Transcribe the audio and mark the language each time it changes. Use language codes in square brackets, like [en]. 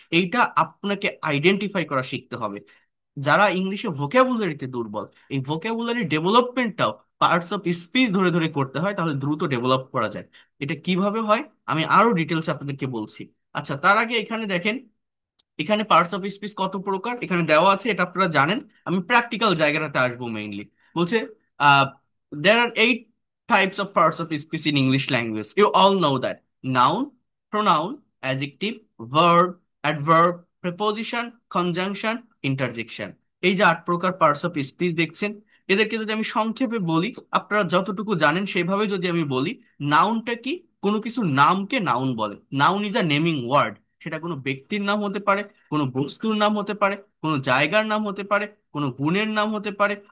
[bn] এইটা আপনাকে আইডেন্টিফাই করা শিখতে হবে। যারা ইংলিশে ভোকাবুলারিতে দুর্বল, এই ভোকাবুলারি ডেভেলপমেন্টটাও পার্টস অফ স্পিচ ধরে ধরে করতে হয়, তাহলে দ্রুত ডেভেলপ করা যায়। এটা কিভাবে হয় আমি আরো ডিটেলস আপনাদেরকে বলছি। আচ্ছা, তার আগে এখানে দেখেন, এখানে পার্টস অফ স্পিচ কত প্রকার এখানে দেওয়া আছে, এটা আপনারা জানেন। আমি প্র্যাকটিক্যাল জায়গাটাতে আসবো মেইনলি। বলছে [en] there are 8 types of parts of speech in English language. You all know that: noun, pronoun, adjective, verb, adverb, preposition, conjunction, interjection. [bn] এই যে 8 প্রকার পার্টস অফ স্পিচ দেখছেন, এদেরকে যদি আমি সংক্ষেপে বলি, আপনারা যতটুকু জানেন সেভাবে যদি আমি বলি, নাউনটা কি? কোনো কিছু নামকে নাউন বলে। [en] Noun is a naming word. [bn] সেটা কোনো ব্যক্তির নাম হতে পারে, কোনো বস্তুর নাম হতে পারে, কোনো জায়গার নাম হতে পারে, কোনো গুণের নাম হতে পারে।